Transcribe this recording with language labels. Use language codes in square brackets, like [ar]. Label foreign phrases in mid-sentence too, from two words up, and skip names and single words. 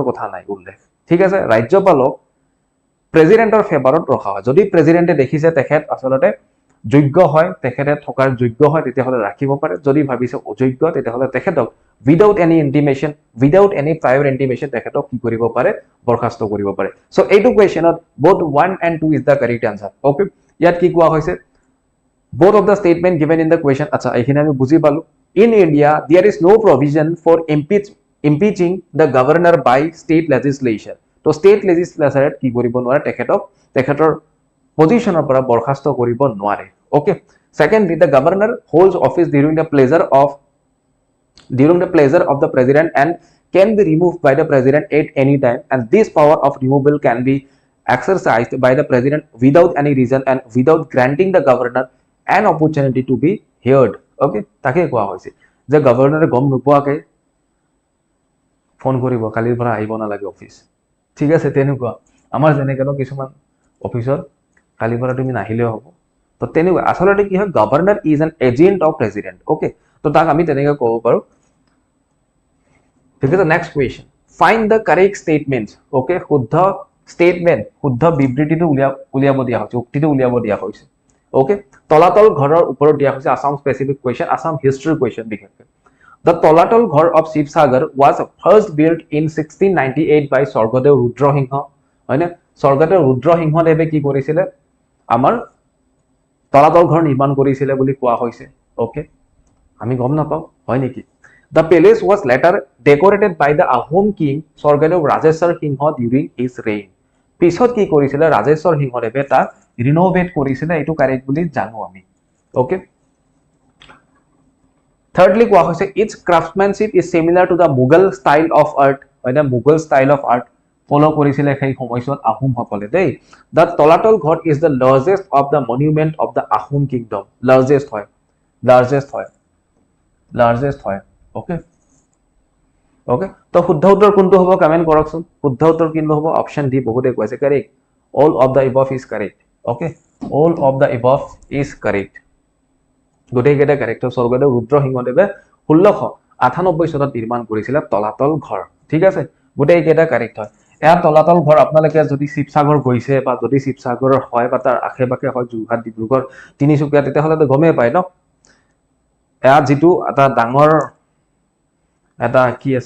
[as] কথা নাই উল্লেখ ঠিক আছে ৰাজ্যপালক প্ৰেসিডেন্টৰ ফেভাৰত ৰখা হয় যদি প্ৰেসিডেন্টে দেখিছে তেখেত আসলতে যোগ্য হয় তেখেতে থকাৰ যোগ্য হয় তেতিয়াহলে ৰাখিব পাৰে যদি ভাবিছে অযোগ্য তেতিয়াহলে তেখেতক [en] without any intimation without any prior intimation [as] তেখেতক কি কৰিব পাৰে বৰখাস্ত কৰিব পাৰে সো এইটো কোৱেশ্চনত [en] both 1 and 2 is the correct answer okay [as] ইয়াত কি কোৱা হৈছে [en] both of the statement given in the question [as] আচ্ছা এইখিনি আমি বুজি পালো [en] in India there is no provision for impeaching the governor by state legislature [as] তো state legislature কি কৰিব নোৱাৰে তেখেতৰ পজিশনৰ পৰা বৰখাস্ত কৰিব নোৱাৰে okay [en] secondly the governor holds office during the pleasure of the president and can be removed by the president at any time and this power of removal can be exercised by the president without any reason and without granting the governor an opportunity to be heard okay [as] তাকে কোৱা হৈছে যে গভৰ্ণৰে গম নোপোৱাকে ফোন কৰিব কালিৰ পৰা আহিব না লাগে অফিস ঠিক আছে তেনেকুৱা আমাৰ যেনেকৈ কিছুমান অফিসৰ কালিৰ পৰা তুমি নাহিলেও হ'ব তো তেনেকুৱা আসলতে কি হয় [en] governor is an agent of president [as] ওকে তো তাক আমি তেনেকৈ ক'ব পাৰো ঠিক আছে [en] next question find the correct statements [as] ওকে শুদ্ধ স্টেটমেন্ট শুদ্ধ বিবৃতিটো উলিয়াব দিয়া হৈছে উক্তিটো উলিয়াব দিয়া হৈছে ওকে তলাতল ঘৰৰ ওপৰত দিয়া হৈছে [en] Assam specific question Assam history question [as] বিশেষকৈ [en] The তলাতল ঘৰ of Shivsagar was first built in [as] 1698 by স্বৰ্গদেউ ৰুদ্ৰসিংহ হয় না স্বৰ্গদেউ ৰুদ্ৰসিংহদেৱে কি কৰিছিলে আমাৰ তলাতল ঘৰ নিৰ্মাণ কৰিছিলে বুলি কোৱা হৈছে ওকে আমি গম নাপাও হয় নেকি [en] The palace was later decorated by the Ahom king [as] স্বৰ্গদেউ ৰাজেশ্বৰ সিংহ [en] during his reign [as] পিছত কি কৰিছিলে ৰাজেশ্বৰ সিংহদেৱে তাক ৰিনোভেট কৰিছিলে এইটো কাৰেক্ট বুলি জানো আমি ওকে [en] thirdly [as] কোৱা হৈছে [en] its craftsmanship is similar to the Mughal style of art [as] হয় না [en] Mughal style of art [as] ফলো কৰিছিলে সেই সময়ছোৱাত আহোম সকলে দেই [en] the তলাতল ঘৰ is the largest of the monument of the Ahom kingdom largest হয় okay [as] তো শুদ্ধ উত্তৰ কোনটো হ'ব কমেন্ট কৰকচোন শুদ্ধ উত্তৰ কিনো হ'ব অপচন ডি বহুতে কৈছে কাৰেক্ট [en] all of the above is correct okay all of the above is correct [as] গোটেই কেইটা কাৰেক্ট স্বৰ্গদেউ ৰুদ্ৰসিংহদেৱে 1698 চনত নিৰ্মাণ কৰিছিল তলাতল ঘৰ ঠিক আছে গোটেই কেইটা কাৰেক্ট হয় এয়া তলাতল ঘৰ আপোনালোকে যদি শিৱসাগৰ গৈছে বা যদি শিৱসাগৰৰ হয় বা তাৰ আশে-পাশে হয় যোৰহাট ডিব্ৰুগড় তিনিচুকীয়া তেতিয়াহ'লে গমেই পায় ন এয়া যিটো এটা ডাঙৰ এটা কি আছে